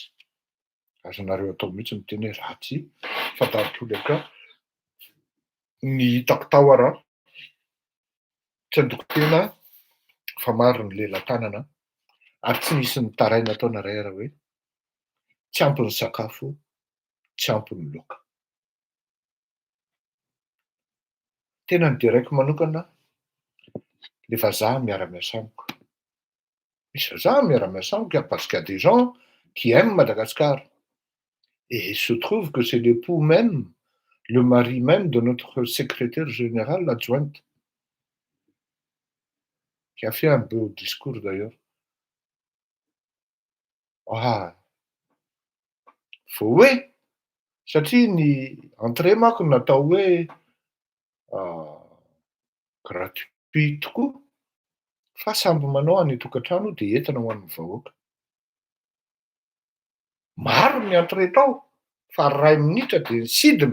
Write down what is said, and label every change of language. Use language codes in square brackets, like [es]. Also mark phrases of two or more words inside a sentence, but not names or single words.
[mg] Azonareo atao mihitsy miteny hoe ratsy fa dahatolaka ny hitako tao araha tsy andoko tena fa maro ny lela-tanana ary tsy nisy ny taraina taona iray hoe tsy ampy ny sakafo, tsy ampy ny laoka. Tena nideraiko manokana le vazaha miara-miasa amiko. Misy vazaha miara-miasa amiko [fr] parce qu'il y a des gens qui aiment Madagascar. Et il se trouve que c'est l'époux même, le mari même de notre secrétaire général, l'adjointe, qui a fait un beau discours d'ailleurs. [mg] Faut hoe satria ny entrée manko natao hoe gratuit tokoa fa samby manao any tokantrano dia entina ho an'ny vahoaka. Maro ny entrée tao fa 2 minitra dia nisidina.